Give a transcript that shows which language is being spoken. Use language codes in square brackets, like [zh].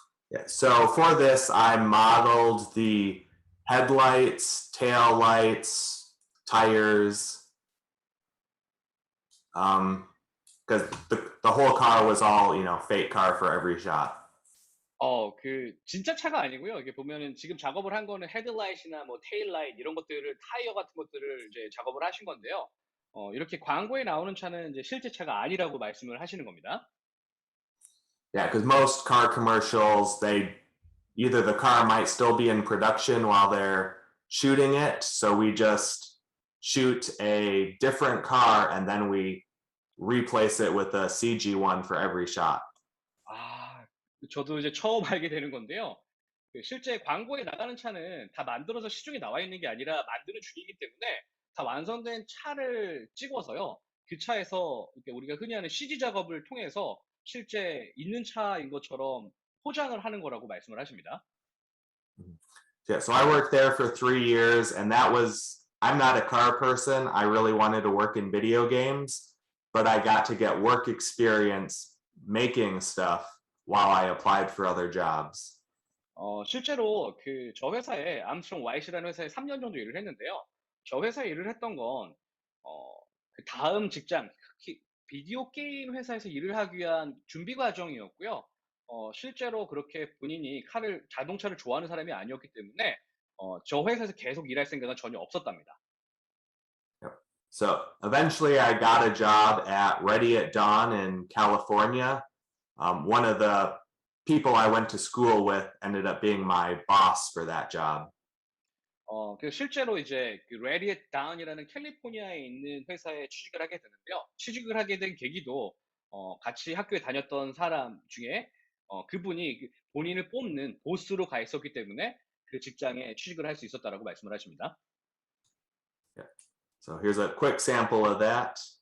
[en] Yeah, so for this, I modeled the headlights, tail lights, tires, because the whole car was all, fake car for every shot. [ko] 그 진짜 차가 아니고요. 이게 보면은 지금 작업을 한 거는 헤드라이트나 뭐 테일라이트 이런 것들을 타이어 같은 것들을 이제 작업을 하신 건데요. 이렇게 광고에 나오는 차는 이제 실제 차가 아니라고 말씀을 하시는 겁니다. [en] Yeah, because most car commercials, either the car might still be in production while they're shooting it, so we just shoot a different car and then we replace it with a CG one for every shot. [ko] 저도 이제 처음 알게 되는 건데요. 실제 광고에 나가는 차는 다 만들어서 시중에 나와 있는 게 아니라 만드는 중이기 때문에 다 완성된 차를 찍어서요. 그 차에서 우리가 흔히 하는 CG 작업을 통해서 실제 있는 차인 것처럼 포장을 하는 거라고 말씀을 하십니다. [en] Yeah, so I worked there for 3 years, and I'm not a car person. I really wanted to work in video games, but I got to get work experience making stuff while I applied for other jobs. [ko] 실제로 저 회사에 암스트롱 와이시라는 회사에 3년 정도 일을 했는데요. 저 회사에 일을 했던 건 그 다음 직장, 비디오 게임 회사에서 일을 하기 위한 준비 과정이었고요. 실제로 그렇게 본인이 자동차를 좋아하는 사람이 아니었기 때문에 저 회사에서 계속 일할 생각은 전혀 없었답니다. [en] So eventually I got a job at Ready at Dawn in California. One of the people I went to school with ended up being my boss for that job. [ko] 실제로 이제 그 레디엇 다운이라는 캘리포니아에 있는 회사에 취직을 하게 되는데요. 취직을 하게 된 계기도 같이 학교에 다녔던 사람 중에 그분이 본인을 뽑는 보스로 가 있었기 때문에 그 직장에 취직을 할 수 있었다라고 말씀을 하십니다. [en] Yeah. So here's a quick sample of that.